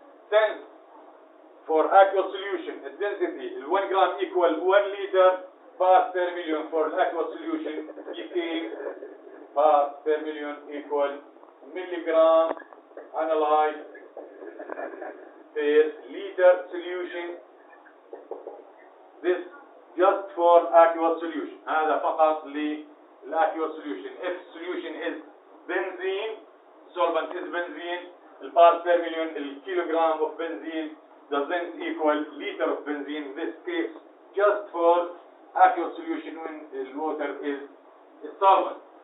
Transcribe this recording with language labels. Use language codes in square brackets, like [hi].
[en] Since for aqueous solution its density 1 gram equal 1 liter parts per million, for aqueous solution became parts per million equal milligram analyzed per liter solution. This just for aqueous solution. [ar] هذا فقط للأqueous solution. [en] If solution is benzene, solvent is benzene, the parts per million, the kilogram of benzene doesn't equal liter of benzene. This case just for aqueous solution when the water is solvent.